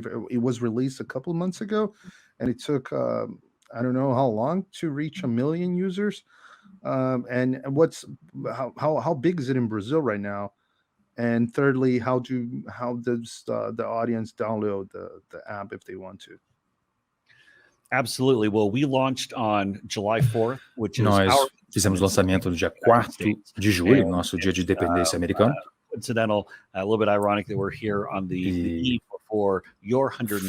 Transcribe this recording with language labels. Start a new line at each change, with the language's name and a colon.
English: It was released a couple of months ago, and it took I don't know how long to reach 1 million users. And how big is it in Brazil right now? And thirdly, how does the audience download the app if they want to? Absolutely. Well, we launched on July 4th, which is
Portuguese: Nós fizemos o lançamento no dia 4º de julho, nosso dia de independência americano.
English: Coincidental, a little bit ironic that we're here on the eve before your 199th.